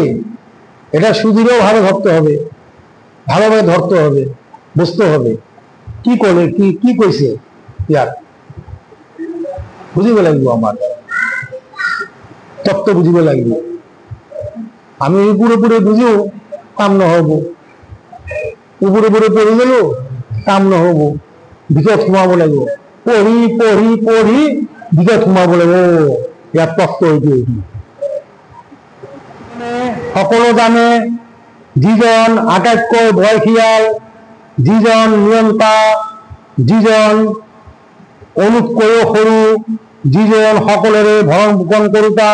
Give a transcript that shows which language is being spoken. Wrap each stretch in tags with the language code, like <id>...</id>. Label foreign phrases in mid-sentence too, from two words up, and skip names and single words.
<bn>এটা সুদৃঢ় ভাবে ধরতে হবে, ভালোভাবে ধরতে হবে, বুঝতে হবে কি করে কি কইছে</bn> <as>ইয়ার বুঝিব লাগিব। আমার তত্ত্ব বুঝিব লাগিব। আমি পুরোপুরি বুঝিও কাম নহব, উপরে পড়ি গেল কাম নহব, ভিতৰত সোমাব লাগিব। পঢ়ি পঢ়ি পঢ়ি ভিতৰত সোমাব লাগিব। ইয়াৰ তত্ত্ব এইটো। সকলো জানে যিজন আটাইতকৈ ভয়শীয়াল, যিজন নিয়ন্তা, যিজন অনুতকৈও সৰু, যিজন সকলোৰে ভৰণ পোষণ কৰোতা।</as>